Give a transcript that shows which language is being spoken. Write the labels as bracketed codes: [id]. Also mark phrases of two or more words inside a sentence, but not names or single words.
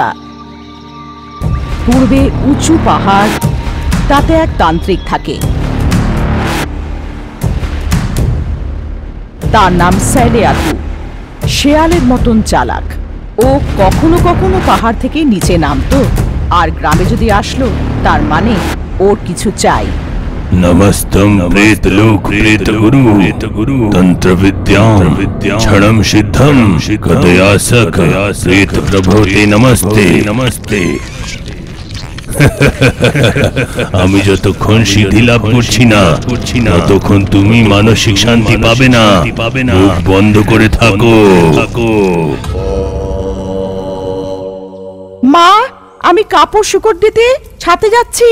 [bn] পূর্বে উঁচু পাহাড়, তাতে এক তান্ত্রিক থাকে, তার নাম স্যালে আতু। শেয়ালের মতন চালাক। ও কখনো কখনো পাহাড় থেকে নিচে নামতো, আর গ্রামে যদি আসলো তার মানে ওর কিছু চাই। [sa] नमस्तं प्रेतलोक प्रेतगुरु तंत्रविद्यां क्षणं सिद्धं कदयासक प्रेत प्रभो ते नमस्ते नमस्ते। [bn] আমি যতক্ষণ সিদ্ধি লাভ করছি না ততক্ষণ তুমি মানসিক শান্তি পাবে না। মুখ বন্ধ করে থাকো। মা, আমি কাপড় শুকোতে দিতে ছাতে যাচ্ছি।